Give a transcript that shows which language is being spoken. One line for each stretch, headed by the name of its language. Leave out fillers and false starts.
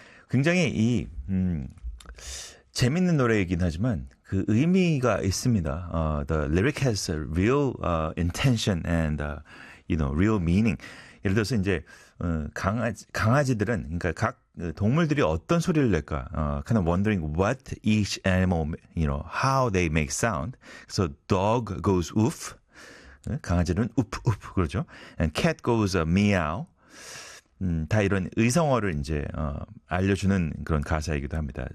Korean: 굉장히 이 재밌는 노래이긴 하지만 그 의미가 있습니다.
English: The lyric has a real intention and you know, real meaning.
Korean: 예를 들어서 이제 강아지들은 그러니까 각 동물들이 어떤 소리를 낼까?
English: Kind of wondering what each animal, you know, how they make sound. So dog goes oof.
Korean: 강아지는 우프 우프 그러죠.
English: And cat goes meow.
Korean: 다 이런 의성어를 이제 알려주는 그런 가사이기도 합니다.